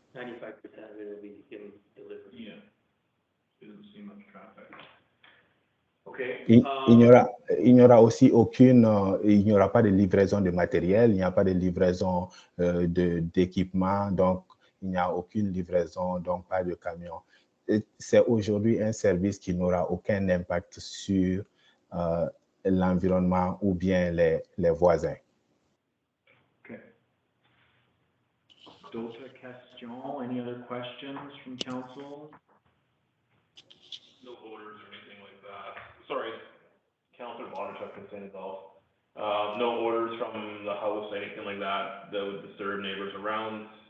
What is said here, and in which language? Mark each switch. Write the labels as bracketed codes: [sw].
[en] 95% of it will be getting delivered. yeah. It doesn't see much traffic. Okay. [fr] Il n'y aura aussi il n'y aura pas de livraison de matériel, il n'y a pas de livraison d'équipement, donc il n'y a aucune livraison, donc pas de camion. c'est aujourd'hui un service qui n'aura aucun impact sur l'environnement ou bien les voisins. Okay. D'autres questions? [en] Any other questions from council? No orders or anything like that. Sorry, Councilor Bonnerchuk can say it all. No orders from the house, anything like that, that would disturb neighbors around.